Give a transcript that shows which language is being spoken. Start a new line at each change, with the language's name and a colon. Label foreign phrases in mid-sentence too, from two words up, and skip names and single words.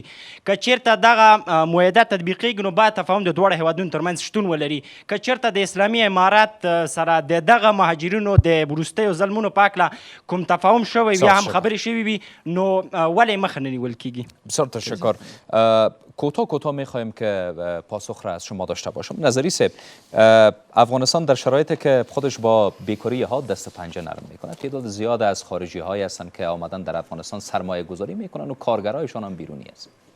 Pashto: که چیرته دغه معاهده تطبیقیږي نو باید تفاهم د دواړو هیوادونو ترمنځ شتون ولري. که چیرته د اسلامي امارات سره د دغه مهاجرینو د وروستیو ظلمونو په هکله کوم تفاهم شوی وي یا هم خبرې شوي وي نو ولې مخه نه نیول کیږي؟
Persian: بسیار تشکر. کوتاه میخواهیم که پاسخ را از شما داشته باشم. نظری صاحب، افغانستان در شرایطی که خودش با بیکاری ها دست پنجه نرم میکنه، تعداد زیاد از خارجی هایی هستند که آمدن در افغانستان سرمایه گذاری میکنن و کارگرایشان هم بیرونی است.